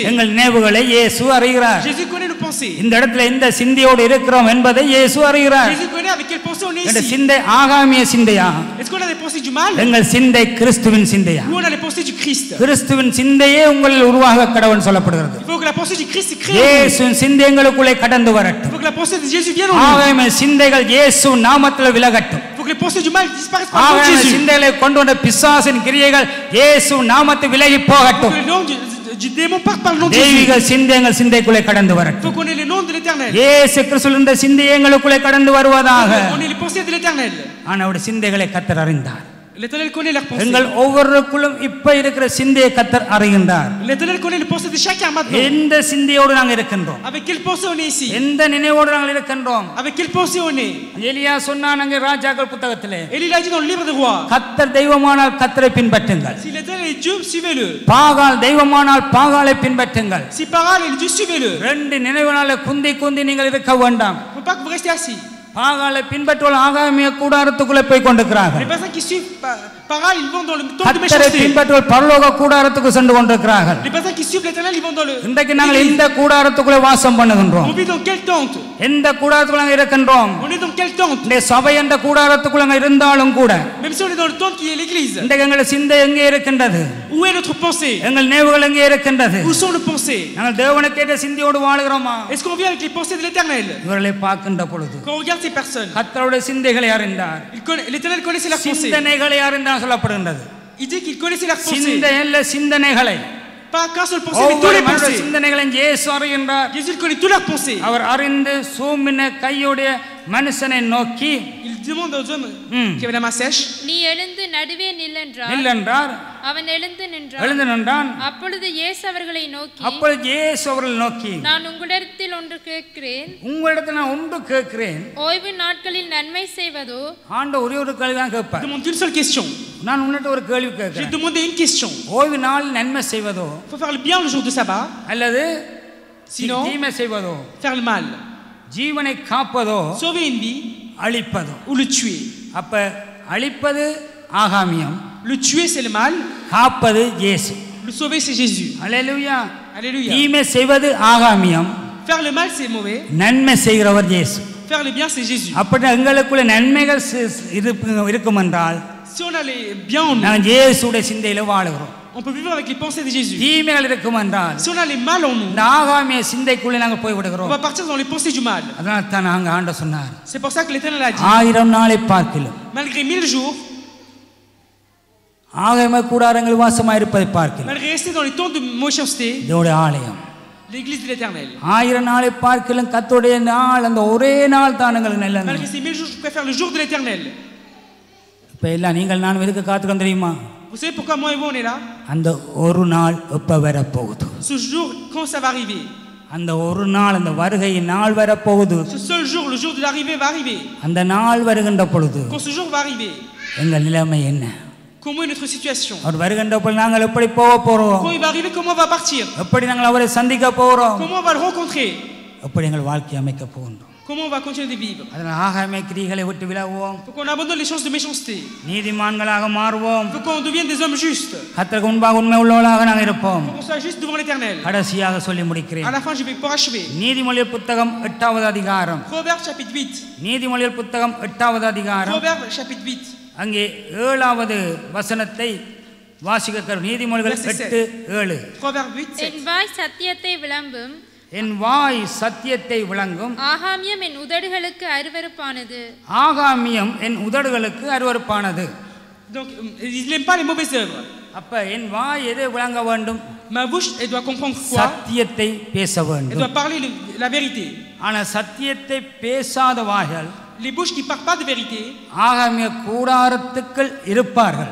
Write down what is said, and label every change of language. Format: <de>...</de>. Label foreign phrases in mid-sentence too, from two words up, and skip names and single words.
<ta>எங்கள் நினைவுகளை இயேசு அறிகிறார்.</ta> <fr>Jésus connaît nos pensées.</fr> <ta>இந்த இடத்துல இந்த சிந்தையோடு இருக்கிறோம் என்பதை இயேசு அறிகிறார்.</ta> <fr>Jésus connaît avec quelle pensée on est</fr> <ta>எங்கள்</ta> <fr>ici.</fr> <ta>சிந்தை ஆகாமிய சிந்தையா,</ta> <fr>Est-ce qu'on a des pensées du mal</fr> <ta>எங்கள் சிந்தை கிறிஸ்துவின் சிந்தையா?</ta> <fr>ou on a les pensées du Christ?</fr> <ta>கிறிஸ்துவின் சிந்தையே உங்களில் உருவாக கடவுள் சொல்லப்படுகிறது.</ta> <fr>Il faut que la pensée du Christ se crée. Il</fr> <ta>இயேசுவின் சிந்தை எங்களுக்குள்ளே கடந்து வரட்டும்.</ta> <fr>faut que la pensée de Jésus vienne en nous.</fr> <ta>ஆகாமிய சிந்தைகள் இயேசு நாமத்தில் விலகட்டும்.</ta> <fr>Il faut que les pensées du mal disparaissent par le nom de</fr> <ta>ஆகாமிய</ta> <fr>Jésus.</fr> <ta>சிந்தைகளை கொண்டு வந்த பிசாசின் கிரியைகள் இயேசு நாமத்தில் விலகி</ta> <fr>Il faut</fr> <ta>போகட்டும்.</ta> <fr>que le nom du démon parte par le nom de Jésus.</fr> <ta>தெய்வீக சிந்தை எங்கள் சிந்தைக்குள்ளே கடந்து</ta> <fr>Il</fr> <ta>வரட்டும்.</ta> <fr>faut qu'on ait le nom de l'Éternel.</fr> <ta>இயேசு கிறிஸ்து இந்த சிந்தை எங்களுக்குள்ளே கடந்து வருவதாக.</ta> <fr>On ait les pensées de l'Éternel.</fr> <ta>ஆனால் அவருடைய சிந்தைகளை கர்த்தர் அறிந்தார்.</ta> <fr>L'Éternel connaît leurs pensées.</fr> <ta>எங்கள் ஒவ்வொருக்குள்ளும் இப்ப இருக்கிற சிந்தையை கர்த்தர் அறிகின்றார்.</ta> <fr>L'Éternel connaît les pensées de chacun maintenant.</fr> <ta>எந்த சிந்தையோடு நாங்கள் இருக்கின்றோம்,</ta> <fr>Avec quelle pensée on est ici?</fr> <ta>எந்த நினைவோடு நாங்கள் இருக்கின்றோம்.</ta> <fr>Avec quelle pensée on est?</fr> <ta>எலியா சொன்னான் அங்கே ராஜாக்கள் புத்தகத்திலே,</ta> <fr>Élie l'a dit dans le livre des rois.</fr> <ta>கர்த்தர் தெய்வமானால் கர்த்தரை பின்பற்றுங்கள்,</ta> <fr>Si l'Éternel est Dieu, suivez-le.</fr> <ta>பாகால் தெய்வமானால் பாகாலை பின்பற்றுங்கள்.</ta> <fr>Si Baal est Dieu, suivez-le. Il</fr> <ta>ரெண்டு நினைவுனால குந்தி குந்தி நீங்கள் இருக்க வேண்டாம்.</ta> <fr>ne faut pas que vous restiez assis.</fr> <ta>பாகாலை பின்பற்றுவோம் ஆகாமிய கூடாரத்துக்குள்ளே போய் கொண்டிருக்கிறார்கள்.</ta> <fr>Les personnes qui suivent Baal, ils vont dans le temple de</fr> <ta>கர்த்தரை</ta> <fr>méchanceté.</fr> <ta>பின்பற்றுவோர் பரலோக கூடாரத்துக்கு சென்று கொண்டிருக்கிறார்கள்.</ta> <fr>Les personnes qui suivent l'Éternel, ils vont dans le.</fr> <ta>இன்றைக்கு நாங்கள் இந்த கூடாரத்துக்குள்ளே வாசம் பண்ணுகின்றோம்.</ta> <fr>On vit dans quelle tente?</fr> <ta>எந்த கூடாரத்துக்குள்ள நாங்கள் இருக்கின்றோம்?</ta> <fr>On est dans quelle tente?</fr> <ta>இந்த சபை என்ற கூடாரத்துக்குள்ள நாங்கள் இருந்தாலும் கூட</ta> <fr>Même si on est dans le temple qui est l'église.</fr> <ta>இன்றைக்கு எங்கள் சிந்தை எங்கே இருக்கின்றது?</ta> <fr>Où est notre pensée?</fr> <ta>எங்கள் நினைவுகள் எங்கே இருக்கின்றது?</ta> <fr>Où sont nos pensées?</fr> <ta>நாங்கள் தேவனுக்கேற்ற சிந்தையோடு வாழ்கிறோமா?</ta> <fr>Est-ce qu'on vit avec les pensées de l'Éternel?</fr> <ta>இவர்களை பார்க்கின்ற பொழுது</ta> <fr>Quand on regarde ces personnes,</fr> <ta>கர்த்தருடைய சிந்தைகளை அறிந்தார்.</ta> <fr>l'Éternel connaissait leurs pensées.</fr> <ta>சிந்தனைகளை அறிந்தார். அறிந்தார் சொல்லப்படுகின்றது.</ta> <fr>Il dit qu'il connaissait leurs pensées.</fr> <ta>சிந்தையல்ல சிந்தனைகளை.</ta> <fr>Pas qu'un seul pensée, mais tous les pensées.</fr> <ta>சிந்தனைகளையும் இயேசு அறிகின்றார்.</ta> <fr>Jésus connaît tous leurs pensées.</fr> <ta>அவர் அறிந்து சூமின கையுடைய மனுஷனை நோக்கி</ta> <fr>Il demande aux hommes qui avaient la main sèche.</fr> <ta>நீ எழுந்து நடுவே நில்லென்றார். நில்லென்றார். அவன் எழுந்து நின்றான். அப்பொழுது இயேசு அவர்களை நோக்கி நான் உங்களிடத்தில் ஒன்று கேட்கிறேன். ஓய்வு நாட்களில் நன்மை செய்வதோ? ஆண்டவர் ஒரே ஒரு கேள்வி தான் கேட்பார்.</ta> <fr>Demande une seule question.</fr> <ta>நான் உன்னிட்ட ஒரு கேள்வி கேட்கிறேன்.</ta> <fr>J'ai demandé une question.</fr> <ta>ஓய்வு நாள் நன்மை செய்வதோ?</ta> <fr>Faut faire le bien le jour de sabbat.</fr> <ta>அல்லது</ta> <fr>sinon</fr> <ta>தீமை செய்வதோ?</ta> <fr>Faire le mal.</fr> <ta>ஜீவனை காப்பதோ?</ta> <fr>Sauver une vie.</fr> <ta>அழிப்பதோ?</ta> <fr>Ou le tuer.</fr> <ta>அப்ப அழிப்பது ஆகாமியம்.</ta> <fr>Le tuer c'est le mal.</fr> <ta>காப்பது இயேசு.</ta> <fr>Le sauver c'est Jésus.</fr> <ta>அல்லேலூயா.</ta> <fr>Alléluia.</fr> <ta>தீமை செய்வது ஆகாமியம்.</ta> <fr>Faire le mal c'est mauvais.</fr> <ta>நன்மை செய்கிறவர் இயேசு.</ta> <fr>Faire le bien c'est Jésus.</fr> <ta>அப்படி எங்களுக்குள்ள நன்மைகள் இருக்கும் என்றால்</ta> <fr>si on a les biens en nous,</fr> <ta>நாங்கள் இயேசுவுடைய சிந்தையில வாழுகிறோம்.</ta> <fr>on peut vivre avec les pensées de Jésus.</fr> <ta>தீமைகள் இருக்கும் என்றால்</ta> <fr>si on a les mal en nous,</fr> <ta>இந்த ஆகாமிய சிந்தைக்குள்ள நாங்கள் போய் விடுகிறோம்.</ta> <fr>on va partir dans les pensées du mal.</fr> <ta>அதனால தான் நாங்க ஆண்டவர் சொன்னார்.</ta> <fr>c'est pour ça que l'Éternel a dit</fr> <ta>1000 நாளை பார்க்கிலும்</ta> <fr>malgré 1000 jours,</fr> <ta>ஆகாமிய கூடாரங்கள் வாசமாய் இருப்பதை பார்க்கிலும்</ta> <fr>malgré rester dans les temps de méchanceté,</fr> <ta>தேவனுடைய ஆலயம்</ta> <fr>l'église de l'Éternel,</fr> <ta>1000 நாளை பார்க்கிலும் கர்த்தருடைய நாள் அந்த ஒரே நாள் தான் எங்களுக்கு நல்லது.</ta> <fr>malgré ces 1000 jours, je préfère le jour de l'Éternel.</fr> <ta>இப்ப எல்லாம் நீங்கள் நான் எதுக்கு காத்துக்கணும் தெரியுமா?</ta> <fr>Vous savez pourquoi moi et vous on est là?</fr> <ta>அந்த ஒரு நாள் எப்ப வர போகுது?</ta> <fr>Ce jour quand ça va arriver?</fr> <ta>அந்த ஒரு நாள் அந்த வருகையின் நாள் வர போகுது.</ta> <fr>Ce seul jour, le jour de l'arrivée va arriver.</fr> <ta>அந்த நாள் வருகின்ற பொழுது</ta> <fr>quand ce jour va arriver,</fr> <ta>எங்கள் நிலைமை என்ன?</ta> <fr>comment est notre situation?</fr> <ta>அவர் வருகின்ற பொழுது நாங்கள் எப்படி போக போறோம்?</ta> <fr>quand il va arriver, comment on va partir?</fr> <ta>எப்படி நாங்கள் அவரை சந்திக்க போறோம்?</ta> <fr>comment on va le rencontrer?</fr> <ta>எப்படி எங்கள் வாழ்க்கை அமைக்க போகின்றோம்?</ta> <fr>comment on va continuer de vivre?</fr> <ta>அதனால ஆகாமிய கிரியைகளை விட்டு விலகுவோம்.</ta> <fr>faut qu'on abandonne les choses de méchanceté.</fr> <ta>நீதிமான்களாக மாறுவோம்.</ta> <fr>faut qu'on devienne des hommes justes.</fr> <ta>கர்த்தருக்கு முன்பாக உண்மை உள்ளவர்களாக நாங்கள் இருப்போம்.</ta> <fr>faut qu'on soit juste devant l'Éternel.</fr> <ta>கடைசியாக சொல்லி முடிக்கிறேன்.</ta> <fr>à la fin je vais pour achever.</fr> <ta>நீதிமொழிகள் புத்தகம் 8வது அதிகாரம்.</ta> <fr>Proverbes chapitre 8.</fr> <ta>நீதிமொழிகள் புத்தகம் 8வது அதிகாரம்.</ta> <fr>Proverbes chapitre 8.</fr> <ta>அங்கே 7வது வசனத்தை வாசிக்க. நீதிமொழிகள் 8:7.</ta> <fr>Proverbes 8.</fr> <ta>என் வாய் சத்தியத்தை விளம்பும். என் வாய் சத்தியத்தை விளங்கும். ஆகாமியம் என் உதடுகளுக்கு அருவருப்பானது. ஆகாமியம் என் உதடுகளுக்கு அருவருப்பானது.</ta> <fr>donc il n'aime pas les mauvaises œuvres.</fr> <ta>அப்ப என் வாய் எதை விளங்க வேண்டும்?</ta> <fr>ma bouche elle doit comprendre quoi?</fr> <ta>சத்தியத்தை பேச வேண்டும்.</ta> <fr>elle doit parler la vérité.</fr> <ta>ஆனா சத்தியத்தை பேசாத வாய்கள்,</ta> <fr>les bouches qui parlent pas de vérité,</fr> <ta>ஆகாமிய கூடாரத்துக்குள் இருப்பார்கள்.</ta>